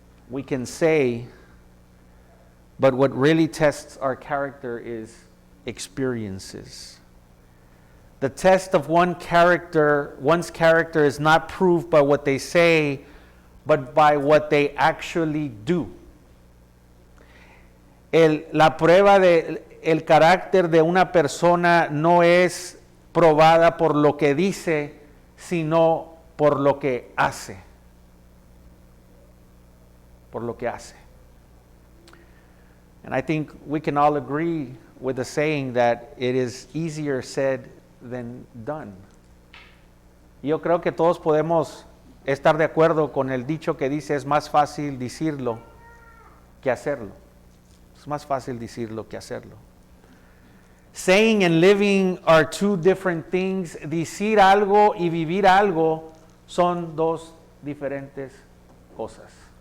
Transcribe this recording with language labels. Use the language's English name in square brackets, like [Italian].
[English] We can say, but what really tests our character is experiences. The test of one's character is not proved by what they say, but by what they actually do. [Spanish] La prueba del carácter de una persona no es probada por lo que dice, sino por lo que hace. Por lo que hace. [English] And I think we can all agree with the saying that it is easier said than done. [Spanish] Yo creo que todos podemos estar de acuerdo con el dicho que dice es más fácil decirlo que hacerlo. Es más fácil decirlo que hacerlo. [English] Saying and living are two different things. [Spanish] Decir algo y vivir algo son dos diferentes cosas.